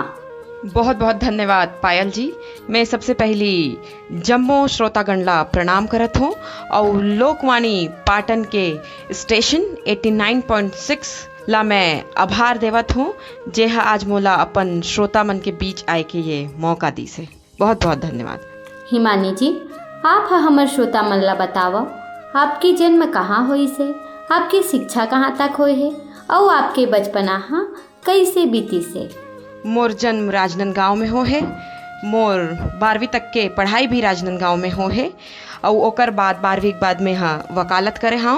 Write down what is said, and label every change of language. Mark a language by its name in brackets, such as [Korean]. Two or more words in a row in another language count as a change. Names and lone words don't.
[Chhattisgarhi] बहुत बहुत धन्यवाद पायल जी। मैं सबसे पहली जम्मो श्रोतागण ला प्रणाम करत हूँ और लोकवाणी पाटन के स्टेशन 89.6 ला मैं आभार देवत हूँ जे हा आज मोला अपन श्रोता मन के बीच आए के ये मौका दी से। बहुत बहुत धन्यवाद। हिमानी जी, आप हमर श्रोता मन ला बतावा आपकी जन्म कहाँ हुई से, आपकी शिक्षा कहाँ तक हुई है और आपके बचपना हाँ कैसे बीती से। मोर जन्म राजनांदगांव में हो है, मोर 12वीं तक के पढ़ाई भी राजनांदगांव में हो है और ओकर बाद 12वीं के बाद में हाँ वकालत करे हाँ।